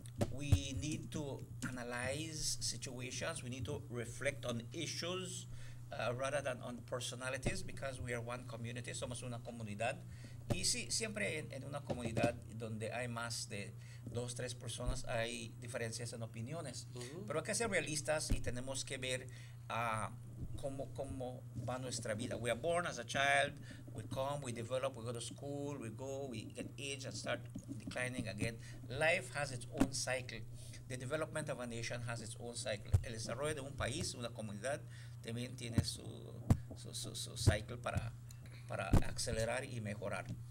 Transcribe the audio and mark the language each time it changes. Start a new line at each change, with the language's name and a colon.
English: We need to analyze situations. We need to reflect on issues rather than on personalities, because we are one community.
Spanish: Somos una comunidad. Y sí, siempre en una comunidad donde hay más de 2, 3 personas hay diferencias en opiniones. Pero hay que ser realistas y tenemos que ver cómo va nuestra vida.
English: We are born as a child, we come, we develop, we go to school, we get aged and start declining again. Life has its own cycle. The development of a nation has its own cycle.
Spanish: El desarrollo de un país, una comunidad, también tiene su cycle para acelerar y mejorar.